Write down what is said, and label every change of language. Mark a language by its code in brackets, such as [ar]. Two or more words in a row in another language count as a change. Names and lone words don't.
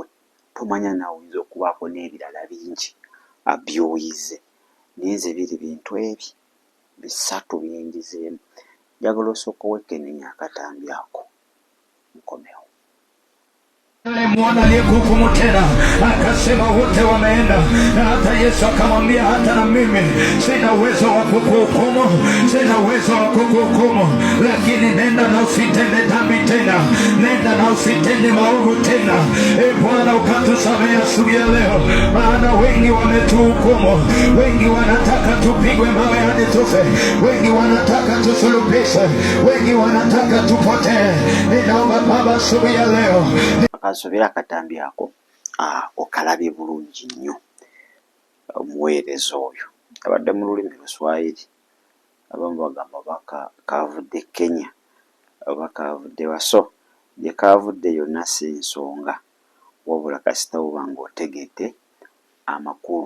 [lg] Tomanya naawe oyinza okubaako n'ebirala bingi abyoyize, naye nze biri bintu ebyo 3 bye njizeemu. Njagala osooka wekenenya akatambi ako nkomewo. [sw] Mwana aliyekuhukumu tena akasema wote wameenda, na hata Yesu akamwambia hata na mimi sina uwezo wa kukuhukumu, sina uwezo wa kukuhukumu, lakini nenda na usitende dhambi tena, nenda na usitende maovu tena. Bwana ukatusamehe asubuhi ya leo, maana wengi wametuhukumu, wengi wanataka tupigwe mawe hadi tufe, wengi wanataka tusulubishwe, wengi wanataka tupotee. Ninaomba Baba asubuhi ya leo [lg] Akasobera akatambi ako okalabye bulungi nnyo. Omuweereza oyo abadde mu lulimi Luswayiri, abamu bagamba kavudde Kenya oba kavudde waso. Gye kavudde yonna si nsonga, wabula kasita oba ng'otegedde amakulu.